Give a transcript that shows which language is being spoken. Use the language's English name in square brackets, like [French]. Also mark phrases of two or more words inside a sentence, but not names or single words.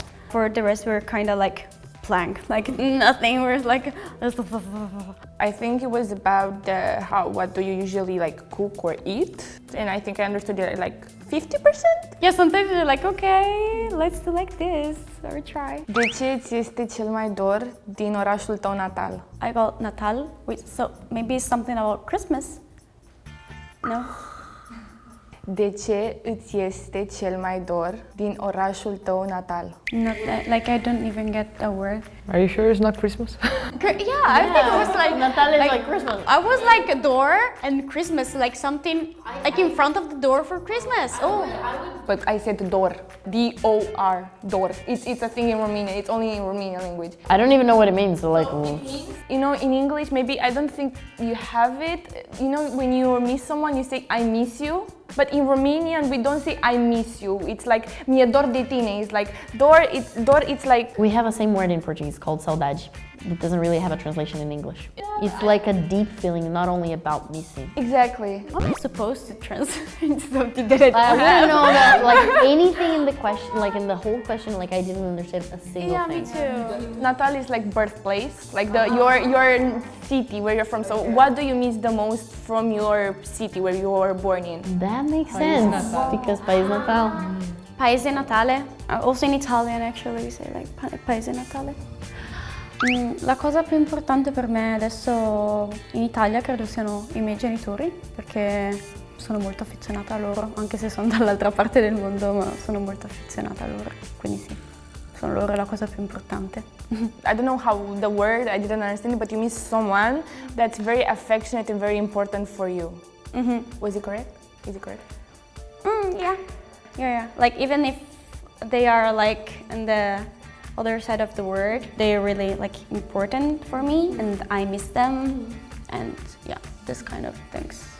[English] For the rest, we're kind of like blank, like nothing. We're like I think it was about what do you usually like cook or eat, and I think I understood it like 50%. Yeah, sometimes you're like, okay, let's do like this or try. [Romanian] De ce ți este cel mai dor din orașul tău natal? [English] I got Natal, so maybe it's something about Christmas. No? [Romanian] De ce îți este cel mai dor din orașul tău natal? [English] Not like I don't even get a word. Are you sure it's not Christmas? Yeah, I think it was like Natal is like Christmas. I was like a door and Christmas, like something like in front of the door for Christmas. Oh, But I said dor, D-O-R, dor. It's a thing in Romanian, it's only in Romanian language. I don't even know what it means. So like, You know, in English, maybe I don't think you have it. You know, when you miss someone, you say, I miss you. But in Romanian, we don't say, I miss you. It's like, [Romanian] mi-e dor de tine. [English] It's like, dor, it's like, we have a same word in Portuguese called saudade. It doesn't really have a translation in English. It's like a deep feeling, not only about missing. exactly. I'm supposed to translate something that I I don't wouldn't have. know that, like, anything in the question, like in the whole question, like I didn't understand a single Yeah, thing. me too. Natal is like birthplace, like your city where you're from. So what do you miss the most from your city where you were born in? That makes sense, because [Portuguese] País Natal. [Italian] Paese natale. [English] Also in Italian actually we say like [Italian] paese natale. La cosa più importante per me adesso in Italia credo siano i miei genitori, perché sono molto affezionata a loro, anche se sono dall'altra parte del mondo, ma sono molto affezionata a loro, quindi sì, sono loro la cosa più importante. [English] I don't know how the word, I didn't understand it, but you miss someone that's very affectionate and very important for you. Was it correct? Is it correct? Yeah. Like even if they are like in the other side of the world, they're really like important for me, and I miss them, and yeah, this kind of things.